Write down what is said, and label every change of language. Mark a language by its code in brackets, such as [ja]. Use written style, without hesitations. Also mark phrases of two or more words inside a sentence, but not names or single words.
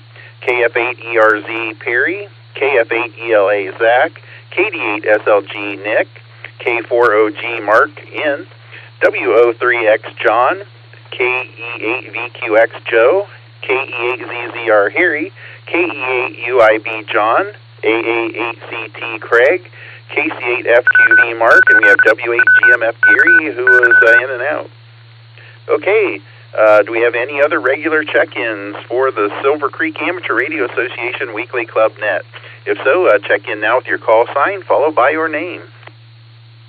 [en] KF8 ERZ Perry, KF8 ELA Zach, KD8 SLG Nick, K4OG Mark N, WO3X John, KE8 VQX Joe, KE8 ZZR Harry, KE8 UIB John, AA8CT Craig, KC8 FQV Mark, and we have W8 GMF Gary, who is in and out. Okay, do we have any other regular check-ins for the Silvercreek Amateur Radio Association Weekly Club Net? If so, check in now with your call sign, followed by your name.